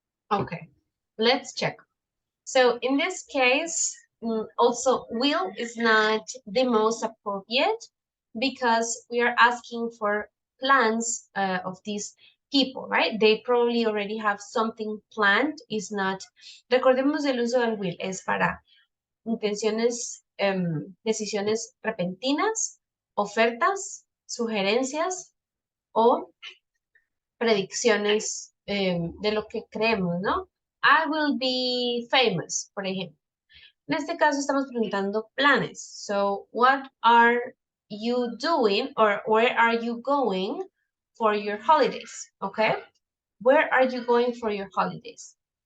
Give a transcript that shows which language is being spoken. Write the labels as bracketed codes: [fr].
[en] Okay, let's check. So in this case, also will is not the most appropriate because we are asking for plans of these people, right? They probably already have something planned. Is not. [es] Recordemos el uso del will es para intenciones, decisiones repentinas, ofertas, sugerencias o predicciones de lo que creemos, ¿no? [en] I will be famous, [es] por ejemplo. En este caso estamos preguntando planes. [en] So, what are you doing or where are you going for your holidays? Okay? Where are you going for your holidays?